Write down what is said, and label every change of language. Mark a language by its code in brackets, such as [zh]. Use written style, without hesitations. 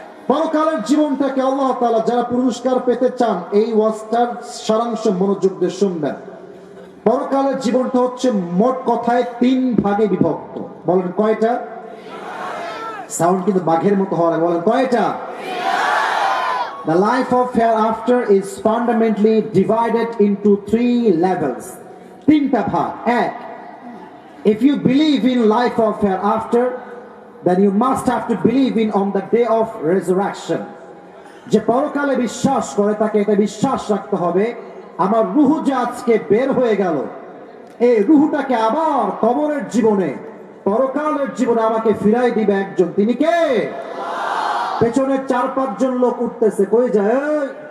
[bn] পরকালের জীবনটাকে আল্লাহ তাআলা যারা পুরস্কার পেতে চান, এই ওয়াজটার সারাংশ মনোযোগ দিয়ে শুনবেন। পরকালের জীবনটা হচ্ছে মোট কথায় 3 ভাগে বিভক্ত। বলেন কয়টা? সাউন্ড কিন্তু বাঘের মতো হওয়ার, বলেন কয়টা? [en] The life of hereafter is fundamentally divided into 3 levels. [bn] 3টা ভাগ। [en] 1, if you believe in life of hereafter, then you must have to believe in on the day of resurrection. [bn] যে পরকালে বিশ্বাস করে তাকে এটা বিশ্বাস রাখতে হবে, আমার রূহ যে আজকে বের হয়ে গেল, এই রূহটাকে আবার কবরের জীবনে, পরকালের জীবনে আমাকে ফিরাই দিবে একজন, তিনি কে? পেছনে 4-5 জন লোক উঠতেছে, কই যায়?